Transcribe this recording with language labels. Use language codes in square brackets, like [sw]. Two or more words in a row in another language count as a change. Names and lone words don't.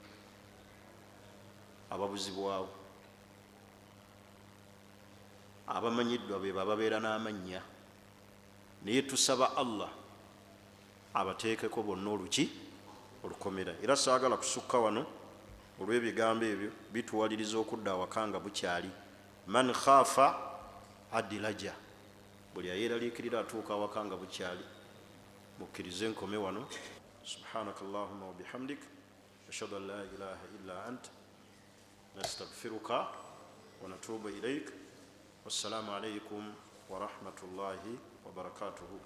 [lg] ababuzibwawo abamanyiddwa be bababeera n'amannya naye tusaba allah abateekeko bonna oluki olukomera era saagala kusukka wano olw'ebigambo ebyo bituwaliriza okudda awaka nga bukyali [ar] من خاف أدلج [lg] buli ayeraliikirira atuuka awaka nga bukyali mukkirize nkome wano [ar] سبحانك اللهم وبحمدك أشهد أن لا إله إلا أنت أستغفرك وأتوب إليك والسلام عليكم ورحمة الله وبركاته